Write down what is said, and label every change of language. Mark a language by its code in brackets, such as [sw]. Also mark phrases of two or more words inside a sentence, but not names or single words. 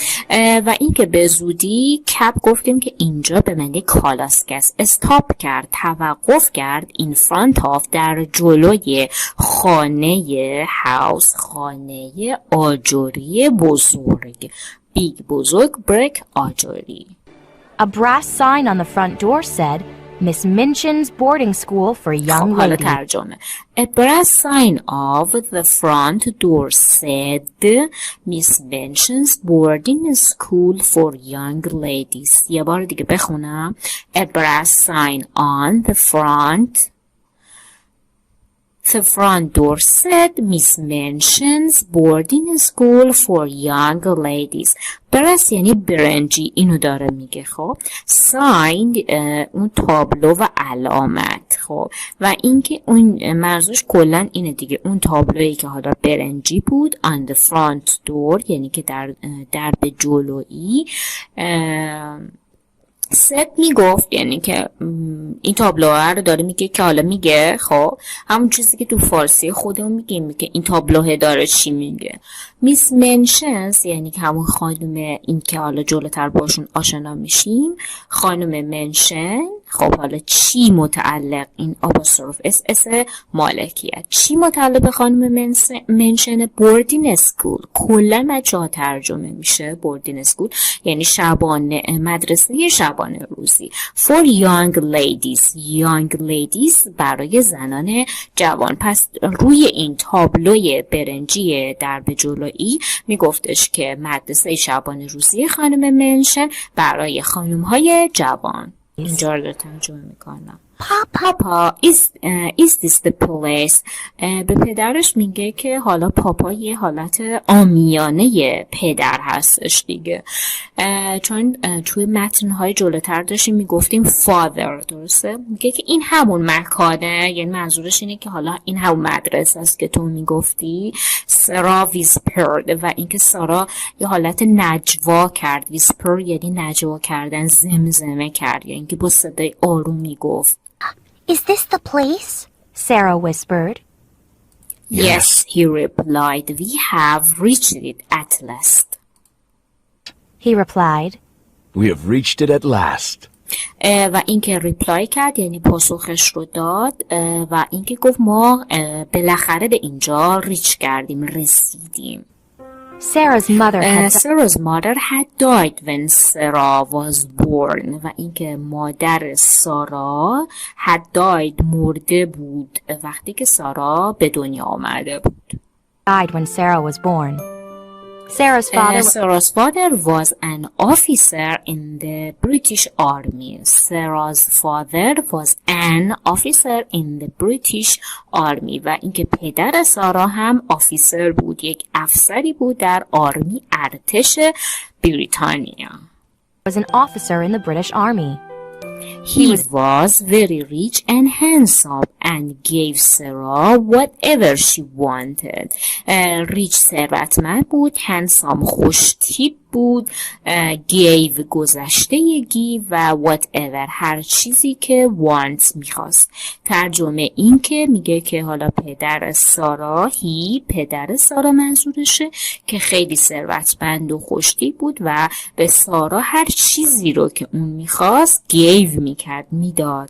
[fa] و این که به زودی کب گفتیم که اینجا به معنی کالاسک است. استاپ کرد، توقف کرد [en] in front of [fa] در جلوی خانه هاوس، خانه آجری بزرگ. بیگ بزرگ، brick آجری. [en] A brass sign on the front door said, Miss Minchin's boarding school for young [fa] حالا [en] ladies. [fa] ترجمه. [en] A brass sign of the front door said Miss Minchin's boarding school for young ladies. [fa] یه بار دیگه بخونم. [en] A brass sign on the front door said Miss Minchin's boarding school for young ladies. [fa] برس یعنی برنجی، اینو داره میگه. خب ساین اون تابلو و علامت. خب و اینکه اون منظورش کلا اینه دیگه، اون تابلویی که حالا برنجی بود [en] on the front door [fa] یعنی که در به جلویی ست میگفت، یعنی که این تابلوها رو داره میگه که حالا میگه خب همون چیزی که تو فارسی خودمون میگیم که این تابلوه داره چی میگه. میس منشنز یعنی که همون خانم، این که حالا جلوتر باشون آشنا میشیم، خانم منشن. خب حالا چی متعلق، این آپوستروف اس مالکیت، چی متعلق به خانم منشن؟ [en] boarding school. [fa] کلا بچه‌ها ترجمه میشه [en] boarding school [fa] یعنی شبانه، مدرسه شبانه روزی. [en] For young ladies. young ladies [fa] برای زنان جوان. پس روی این تابلوی برنجی در به جلویی میگفتش که مدرسه شبانه روزی خانم منشن برای خانم‌های جوان. اینجا رو ترجمه میکنم. پاپا [en] is this the place. [fa] به پدرش میگه که حالا پاپا یه حالت عامیانه پدر هستش دیگه، چون توی متنهای جلوتر داشتیم میگفتیم father، درسته؟ میگه که این همون مکانه، یعنی منظورش اینه که حالا این همون مدرسه است که تو میگفتی. سارا whispered و اینکه سارا یه حالت نجوا کرد. whisper یعنی نجوا کردن، زمزمه کرد، یعنی که با صدای آرومی گفت. [en] Is this the place? Sarah whispered. Yes, he replied. We have reached it at last. He replied. We have reached it at last. [fa] و اینکه ریپلای کرد یعنی پاسخش رو داد، و اینکه گفت ما بالاخره به اینجا ریچ کردیم، رسیدیم. [en] Sarah's mother had died when Sarah was born. [fa] و اینکه مادر سارا [en] had died [fa] مرده بود وقتی که سارا به دنیا آمده بود. [en] died when Sarah was born. Sarah's father was an officer in the British Army. Sarah's father was an officer in the British Army. [fa] و اینکه پدر سارا هم آفیسر بود، یک افسری بود در آرمی، ارتش بریتانیا. [en] was an officer in the British Army. He was very rich and handsome and gave Sarah whatever she wanted. [fa] ریچ ثروتمند بود، handsome خوش‌تیپ بود، gave گذشته give و whatever هر چیزی که want میخواست. ترجمه این که میگه که حالا پدر سارا، پدر سارا منظورشه، که خیلی ثروتمند و خوش‌تیپ بود و به سارا هر چیزی رو که اون میخواست gave میکرد، میداد.